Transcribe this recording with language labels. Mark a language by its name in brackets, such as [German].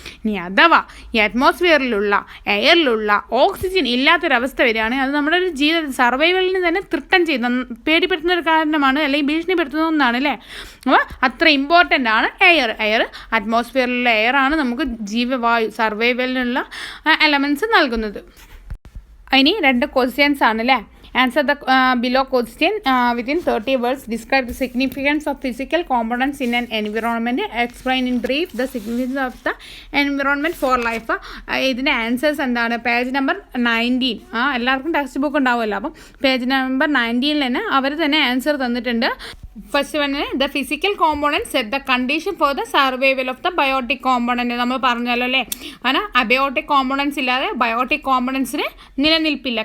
[Malayalam] ഇനി അഥവാ ഈ അറ്റ്മോസ്ഫിയറിലുള്ള എയറിലുള്ള ഓക്സിജൻ ഇല്ലാത്തൊരവസ്ഥ വരികയാണെങ്കിൽ അത് നമ്മുടെ ഒരു സർവൈവലിന് തന്നെ ത്രട്ടൻ ചെയ്യുന്ന, പേടിപ്പെടുത്തുന്ന ഒരു കാരണമാണ്, അല്ലെങ്കിൽ ഭീഷണിപ്പെടുത്തുന്ന ഒന്നാണ് അല്ലേ. അപ്പോൾ അത്ര ഇമ്പോർട്ടൻ്റ് ആണ് എയർ. അറ്റ്മോസ്ഫിയറിലുള്ള എയറാണ് നമുക്ക് ജീവവായു, സർവൈവലിനുള്ള എലമെൻറ്റ്സ് നൽകുന്നത്. ഇനി 2 ക്വസ്റ്റ്യൻസ് ആണ് അല്ലേ. [English] Answer the below question within 30 words. Describe the significance of physical components in an environment. Explain in brief the significance of the environment for life. [Malayalam] ഇതിൻ്റെ ആൻസേഴ്സ് എന്താണ്, പേജ് നമ്പർ 19. എല്ലാവർക്കും text book ഉണ്ടാവുമല്ലോ, അപ്പം page number 19 തന്നെ അവർ തന്നെ answer തന്നിട്ടുണ്ട്. [English] First one, the physical component set the condition for the survival of the biotic component. [Malayalam] നമ്മൾ പറഞ്ഞല്ലോ അല്ലേ, കാരണം അബയോട്ടിക് കോമ്പോണൻസ് ഇല്ലാതെ ബയോട്ടിക് കോമ്പോണൻസിന് നിലനിൽപ്പില്ല.